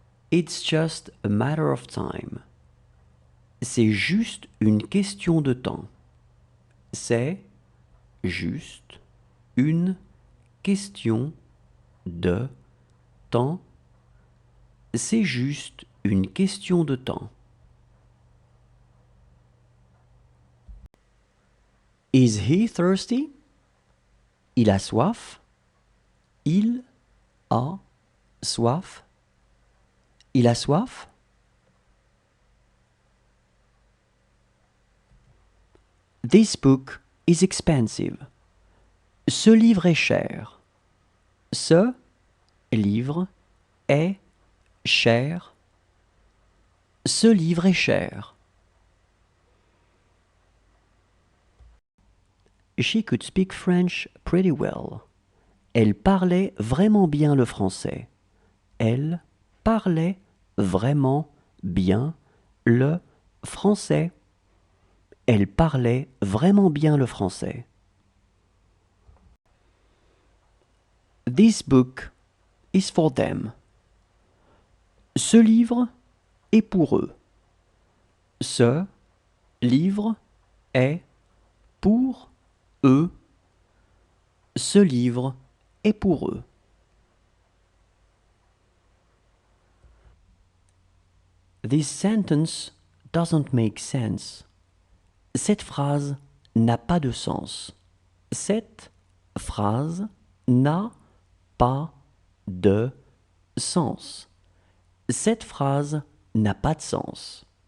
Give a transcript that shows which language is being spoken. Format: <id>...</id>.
<en>It's just a matter of time.</en> <fr>C'est juste une question de temps. C'est juste une question de temps. C'est juste une question de temps.</fr> <en>Is he thirsty?</en> <fr>Il a soif. Il a soif. Il a soif.</fr> <en>This book is expensive.</en> <fr>Ce livre est cher. Ce livre est cher. Ce livre est cher.</fr> <en>She could speak French pretty well.</en> <fr>Elle parlait vraiment bien le français. Elle parlait vraiment bien le français. Elle parlait vraiment bien le français.</fr> <en>This book is for them.</en> <fr>Ce livre est pour eux. Ce livre est pour eux. Ce livre est pour eux.</fr> <en>This sentence doesn't make sense.</en> <fr>Cette phrase n'a pas de sens. Cette phrase n'a pas de sens. Cette phrase n'a pas de sens.</fr>